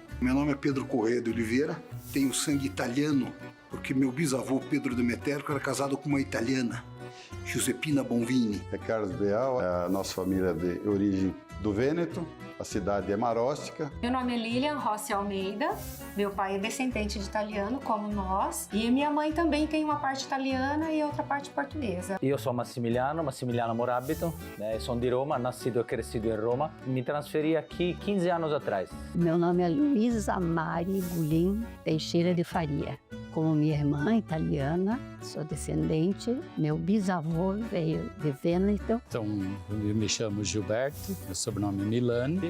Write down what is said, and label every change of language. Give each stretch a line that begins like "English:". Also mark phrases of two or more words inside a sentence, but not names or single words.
Portuguese: Meu nome é Pedro Corrêa de Oliveira, tenho sangue italiano, porque meu bisavô Pedro Demeterco era casado com uma italiana, Giuseppina Bonvini. É Carlos Beal, a nossa família de origem do Vêneto, a cidade é Maróstica. Meu nome é Lilian Rossi Almeida, meu pai é descendente de italiano, como nós, e minha mãe também tem uma parte italiana e outra parte portuguesa.
Italian: Io sono Massimiliano Morabito, sono di Roma,
Portuguese: nascido e crescido em Roma. Me transferi aqui 15 anos atrás. Meu nome é Luísa Mari Gulim Teixeira de Faria. Como minha irmã italiana, sou descendente, meu bisavô veio de Vêneto. Então, eu me chamo Gilberto, meu sobrenome é Milani.